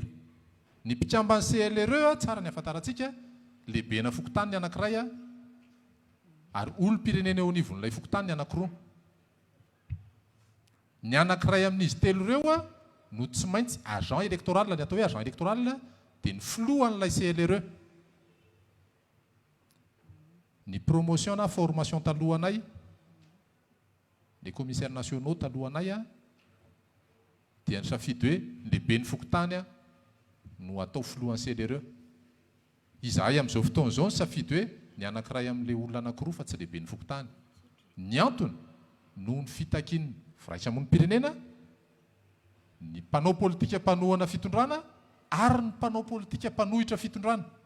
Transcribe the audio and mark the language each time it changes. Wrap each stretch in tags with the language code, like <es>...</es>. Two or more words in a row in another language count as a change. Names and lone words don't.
<mg>Ny mpikambany CLRE tsara ny afantarantsika, lehibena fokontany ny anankiray ary olom-pirenena eo anivon'ilay fokontany ny anankiroa. Ny anankiray amin'izy telo ireo no tsy maintsy</mg> <fr>agent électoral,</fr> <mg>ny atao hoe</mg> <fr>agent électoral</fr> <mg>dia ny filohan'ilay CLRE. Ny promotion na formation talohanay,</mg> <fr>les commissaires nationaux</fr> <mg>talohanay dia nisafidy hoe lehibe ny fokontany no atao filohan'ny CLRE. Izahay amin'izao fotoana izao nisafidy hoe ny anankiray amin'ilay olona anankiroa fa tsy lehibe ny fokontany. Ny antony noho ny fitakian'ny firaisamonim-pirenena, ny mpanao politika mpanohana fitondrana ary ny mpanao politika mpanohitra fitondrana.</mg>